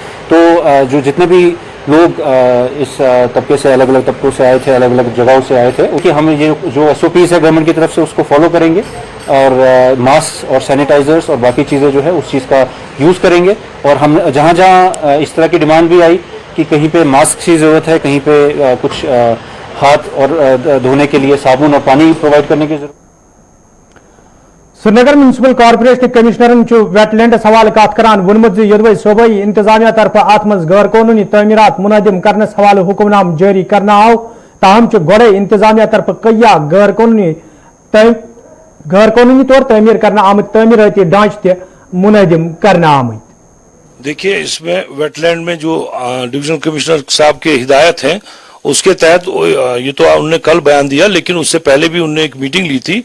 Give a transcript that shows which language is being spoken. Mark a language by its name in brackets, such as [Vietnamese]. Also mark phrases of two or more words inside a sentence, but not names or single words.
[Urdu] تو جو جتنے بھی لوگ اس طبقے سے الگ الگ طبقوں سے آئے تھے، الگ الگ جگہوں سے آئے تھے، کہ ہم یہ جو ایس او پیز ہے گورنمنٹ کی طرف سے اس کو فالو کریں گے اور ماسک اور سینیٹائزرز اور باقی چیزیں جو ہے اس چیز کا یوز کریں گے. اور ہم جہاں جہاں اس طرح کی ڈیمانڈ بھی آئی کہ کہیں پہ ماسک کی ضرورت ہے، کہیں پہ کچھ ہاتھ اور دھونے کے لیے صابن اور پانی پرووائڈ کرنے کی ضرورت. [Kashmiri] سری نگر میونسپل کارپوریشن کمشنرن [English] wet lands [Kashmiri] حوالہ کت کران وونمت یدوی صوبائی انتظامیہ طرف ات مز غیر قانونی تعمیرات منہدم کرنس حوالہ حکم نام جاری کرنا آو. تاہم گوڑے انتظامیہ طرف کئی غیر قانونی طور تعمیر کرنا آمت تعمیراتی ڈھانچہ تہ منہدم کرنا آمت. [Urdu] دیکھیے اس میں [English] wet land [Urdu] میں جو [English] divisional commissioner [Urdu] صاحب کے ہدایت ہیں اس کے تحت یہ تو انہوں نے کل بیان دیا، لیکن اس سے پہلے بھی انہوں نے ایک میٹنگ لی تھی.